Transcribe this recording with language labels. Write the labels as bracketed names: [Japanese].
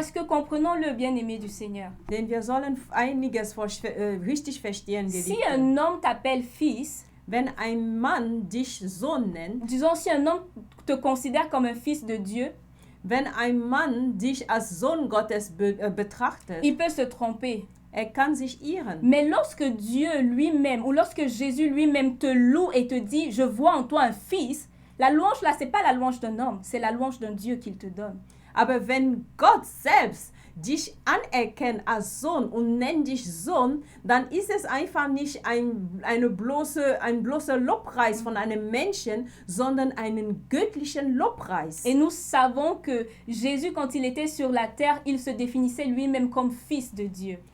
[French] Parce que comprenons-le, bien-aimé du Seigneur. [German] Denn wir sollen einiges richtig verstehen, [French] Si [German] Geliebte. [French] un homme t'appelle fils, [German] Wenn ein Mann dich Sohn nennt, [French] disons si un homme te considère comme un fils de Dieu, [German] wenn ein Mann dich als Sohn Gottes betrachtet, [French] il peut se tromper. [German] er kann sich irren. [French] Mais lorsque Dieu lui-même, ou lorsque Jésus lui-même te loue et te dit, je vois en toi un fils, la louange là, c'est pas la louange d'un homme, c'est la louange d'un Dieu qu'il te donne. [German] Aber wenn Gott selbst dich anerkennt als Sohn und nennt dich Sohn, dann ist es einfach nicht ein bloßer Lobpreis von einem Menschen, sondern einen göttlichen Lobpreis. [French] Et nous savons que Jésus, quand il était sur la terre, il se définissait lui-même comme fils de Dieu.